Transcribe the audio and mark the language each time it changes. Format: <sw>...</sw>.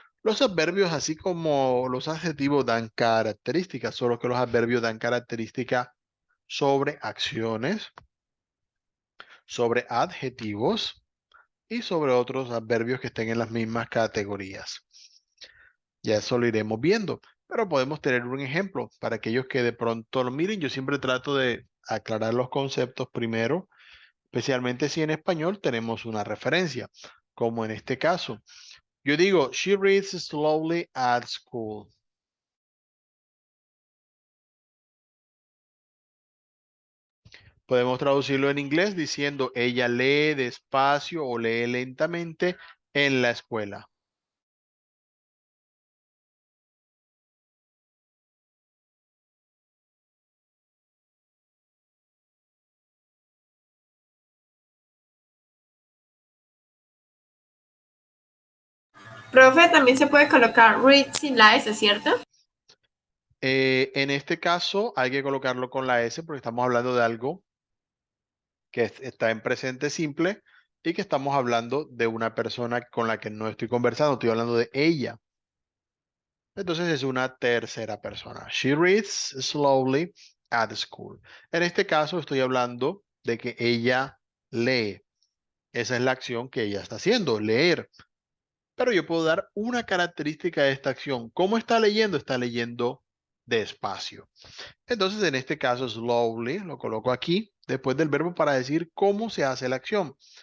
<es>Los adverbios, así como los adjetivos, dan características, solo que los adverbios dan características sobre acciones, sobre adjetivos y sobre otros adverbios que estén en las mismas categorías. Ya eso lo iremos viendo, pero podemos tener un ejemplo para aquellos que de pronto lo miren. Yo siempre trato de aclarar los conceptos primero, especialmente si en español tenemos una referencia, como en este caso. Yo digo,</es> <en>she reads slowly at school.</en> <es>Podemos traducirlo en inglés diciendo, ella lee despacio o lee lentamente en la escuela. Profe, también se puede colocar read sin la S, ¿cierto? En este caso hay que colocarlo con la S porque estamos hablando de algo que está en presente simple y que estamos hablando de una persona con la que no estoy conversando, estoy hablando de ella. Entonces es una tercera persona.</es> <en>She reads slowly at school.</en> <es>En este caso estoy hablando de que ella lee. Esa es la acción que ella está haciendo, leer. Pero yo puedo dar una característica de esta acción. ¿Cómo está leyendo? Está leyendo despacio. Entonces, en este caso, slowly, lo coloco aquí, después del verbo para decir cómo se hace la acción.</es>